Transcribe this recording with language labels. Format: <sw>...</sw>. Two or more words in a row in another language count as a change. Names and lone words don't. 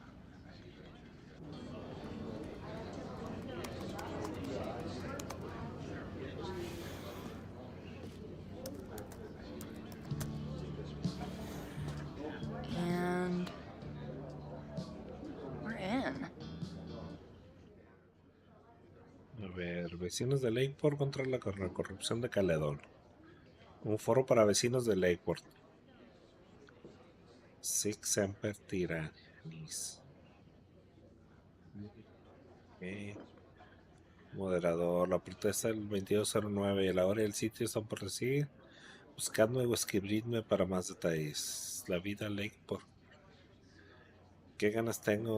<en>And we're in.</en> <es>A ver, vecinos de Lakeport contra la corrupción de Caledon. Un foro para vecinos de Lakeport.</es> <la>Sic semper tyrannis.</la> <es>Okay. Moderador, la protesta del 2209 y la hora y el sitio están por recibir. Buscadme o escribidme para más detalles. La vida Lakeport. ¿Qué ganas tengo?</es>